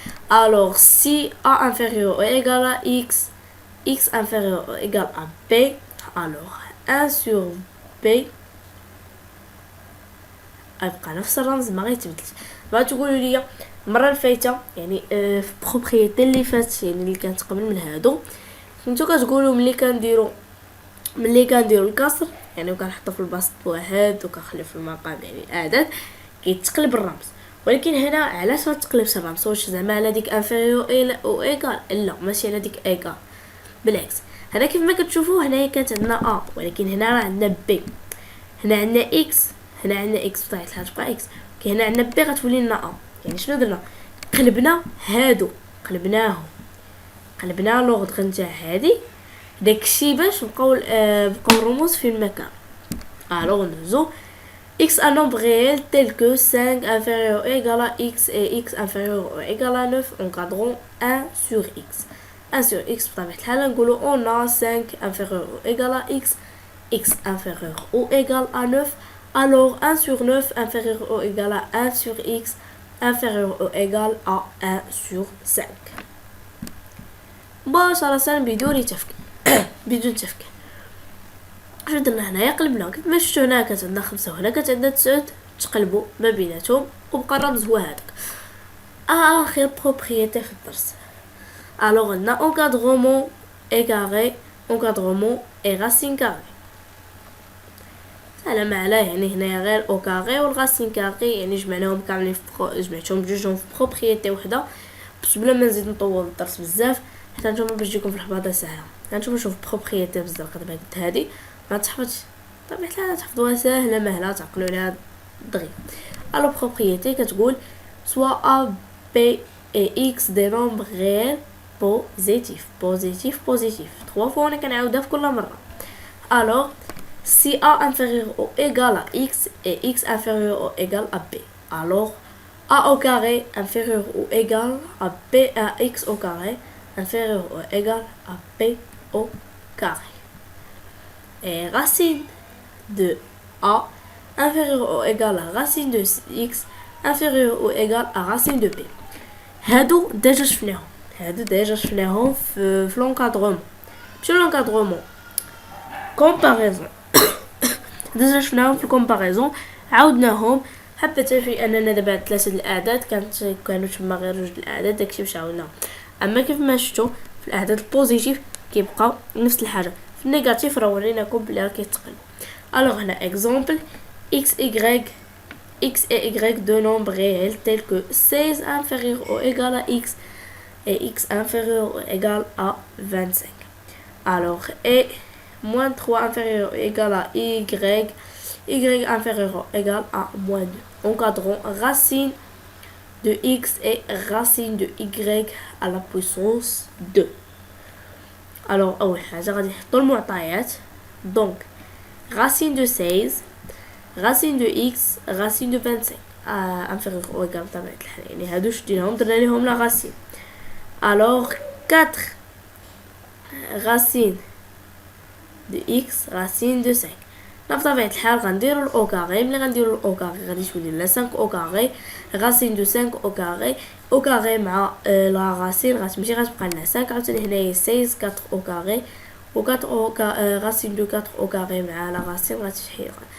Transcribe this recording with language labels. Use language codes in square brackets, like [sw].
[fr] alors si a inférieur ou égal à x inférieur ou égal à b, alors 1 sur b [ar] غيبقى نفس الرمز ما غيتبدلش. بغا تقولوا لي المره الفايته يعني في بروبريتي اللي فات يعني اللي كانت قبل من هادو كنتو كتقولوا ملي كنديروا الكسر يعني وكنحطو في البسط بواحد وكنخليو في المقام يعني الاعداد كيتقلب الرمز. ولكن هنا علاش ما تقلبش الرمز؟ واش زعما على ديك انفيريور او ايكال؟ لا ماشي على ديك ايكال، بالعكس. هنا كيف ما كتشوفوا هنايا كانت عندنا ا ولكن هنا راه عندنا بي. هنا عندنا اكس بطبيعه الحال تبقى اكس. هنا عندنا بي غتولي لنا ا. يعني شنو درنا؟ قلبنا هادو قلبنا لوغدغ نتاع هادي داكشي باش بقاو الرموز في المكان. [fr] alors ندوزو x un nombre réel tel que 5 inférieur ou égal à x et x inférieur ou égal à 9 encadrant 1 sur x. 1 sur x [ar] بطبيعة الحال نقولو [fr] on a 5 inférieur ou égal à x inférieur ou égal à 9, alors 1 sur 9 inférieur ou égal à 1 sur x inférieur ou égal à 1 sur 5. [ar] مباشرة بدون تفكير. اش درنا هنايا؟ قلبنا كيف ما شفتوا هنا كانت عندنا 5 وهنا كانت عندنا 9 تقلبوا ما بيناتهم وبقى الرمز هو هذاك. اخر بروبريتي في الدرس. [fr] alors عندنا encadrement et carré, encadrement et racine carré. [ar] سلام عليه يعني هنايا غير او كاري والغاسين كاري يعني جمعناهم كاملين جمعتهم بجوجهم في بروبريتي وحده باش بلا ما نزيد نطول الدرس بزاف حتى نتوما باش تجيكم في الحفاظه سهله. هانتوما شوف بروبريتي بزاف دابا قلت هادي ما تحفظش طبيعة الحال تحفظوها ساهله مهله تعقلوا لها دغيا. الو بروبريتي كتقول [fr] soit a b et x des nombres réels positifs 3 fois. [ar] انا كنعاودها في كل مره. [fr] alors si a inférieur ou égal à x et x inférieur ou égal à b, alors a au carré inférieur ou égal à b à x au carré inférieur ou égal à b au carré. Et racine de a inférieur ou égal à racine de x inférieur ou égal à racine de b. [ar] هادو ديجا شفناهم في l'encadrement. ماشي l'encadrement comparaison ديجا شفناهم في الكومباريزون عاودناهم. حبيت في اننا دابا 3 الاعداد كانوا تما غير 2 الاعداد داكشي باش عاودناهم. اما كيف ما شفتوا في الاعداد البوزيتيف كيبقى نفس الحاجه، في النيجاتيف راه وريناكم بلي راه كيتقلب. الوغ هنا اكزامبل [fr] x et y de nombres réels tels que 16 inférieur ou égal à x et x inférieur ou égal à 25. alors et moins 3 inférieur ou égal à y inférieur ou égal à moins 2. Encadrant racine de x et racine de y à la puissance 2. [ar] alors أول حاجة غادي نحطو المعطيات. [fr] donc racine de 16 racine de x racine de 25 inférieur ou égal [ar] بطبيعة الحال يعني هادو شديناهم درنا ليهم لا [fr] racine. alors 4 racine de x racine de 5. [ar] بطبيعة الحال غنديرو الاو كاري. ملي غنديرو الاو كاري غادي تولي لنا 5 او كاري [fr] racine de 5 au carré [ar] او كاري مع لا راسين غتمشي غتبقى لنا 5. عاوتاني هنايا 16 4 او كاري و 4 او راسين دو 4 او كاري مع لا راسين غتمشي.